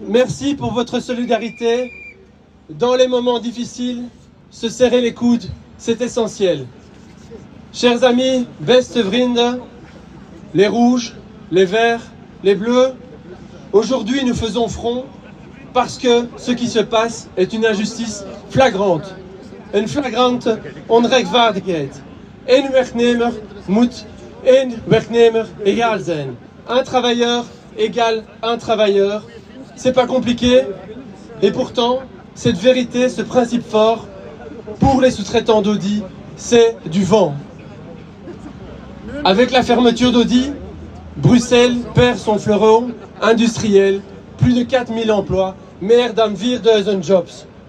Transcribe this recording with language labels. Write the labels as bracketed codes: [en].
[fr] Merci pour votre solidarité. Dans les moments difficiles, se serrer les coudes, c'est essentiel. Chers amis, [nl] beste vrienden, [fr] les rouges, les verts, les bleus, aujourd'hui nous faisons front parce que ce qui se passe est une injustice flagrante. [nl] Een flagrante onrechtvaardigheid. Een werknemer moet één werknemer égal zijn. [fr] Un travailleur égale un travailleur. C'est pas compliqué. Et pourtant, cette vérité, ce principe fort, pour les sous-traitants d'Audi, c'est du vent. Avec la fermeture d'Audi, Bruxelles perd son fleuron industriel, plus de 4000 emplois, [nl] meer dan 4000 jobs.